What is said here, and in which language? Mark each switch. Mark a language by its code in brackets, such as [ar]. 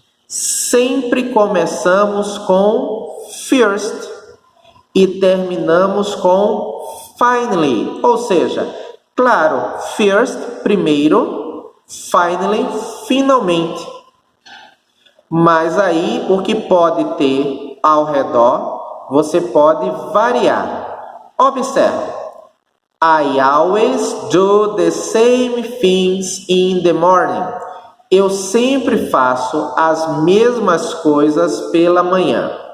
[pt] Sempre começamos com first e terminamos com finally, ou seja, claro, first, primeiro, finally, finalmente. Mas aí, o que pode ter ao redor, você pode variar. Observe. [en] I always do the same things in the morning. [pt] Eu sempre faço as mesmas coisas pela manhã.